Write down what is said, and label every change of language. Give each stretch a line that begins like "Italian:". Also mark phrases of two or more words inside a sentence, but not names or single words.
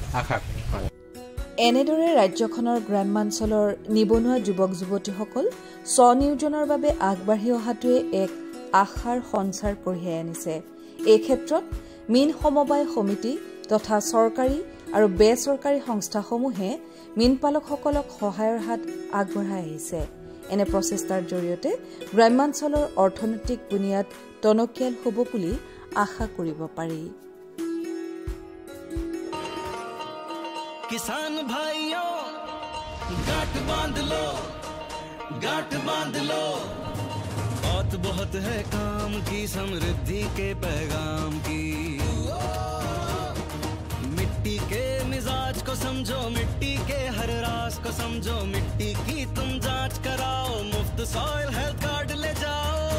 Assamese: এনেদৰে ৰাজ্যখনৰ গ্ৰাম্যাঞ্চলৰ নিবনুৱা যুৱক যুৱতীসকল স্বনিয়োজনৰ বাবে আগবাঢ়ি অহাটোৱে এক আশাৰ সঞ্চাৰ কঢ়িয়াই আনিছে এই ক্ষেত্ৰত মীন সমবায় সমিতি তথা চৰকাৰী আৰু বেচৰকাৰী সংস্থাসমূহে মীন পালকসকলক সহায়ৰ হাত আগবঢ়াই আহিছে এনে প্ৰচেষ্টাৰ জৰিয়তে গ্ৰাম্যাঞ্চলৰ অৰ্থনৈতিক বুনিয়াদ টনকিয়াল হ'ব বুলি আশা কৰিব পাৰি
Hindi: किसान भाइयों गांठ बांध लो बहुत है काम की समृद्धि के पैगाम की मिट्टी के मिजाज को समझो मिट्टी के हर राज को समझो मिट्टी की तुम जांच कराओ मुफ्त सॉइल हेल्थ कार्ड ले जाओ